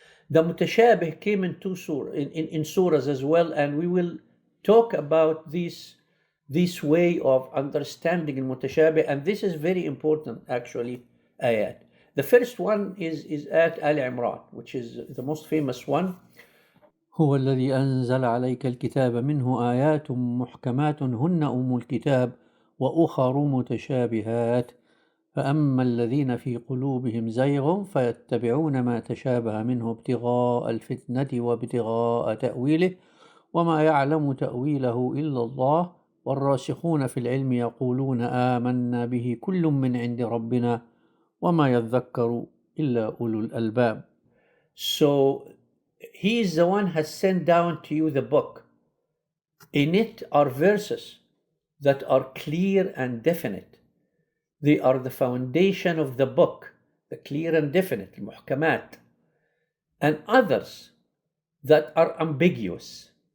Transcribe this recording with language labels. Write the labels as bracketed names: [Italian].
[English] The mutashabih came in two in surahs as well, and we will talk about this way of understanding al-mutashabih, and this is very important actually, ayat. The first one is ayat Al-Imran, which is the most famous one. [Arabic] هو الذي أنزل عليك الكتاب منه آيات محكمات هن أم الكتاب وأخر متشابهات فأما الذين في قلوبهم زيغ فيتبعون ما تشابه منه ابتغاء الفتنة وابتغاء تأويله وما يعلم تأويله إلا الله والراسخون في العلم يقولون آمنا به كل من عند ربنا وما يذكر إلا أولو الألباب. [English] So he is the one who has sent down to you the book. In it are verses that are clear and definite. They are the foundation of the book, the clear and definite, muhkamat, and others that are ambiguous.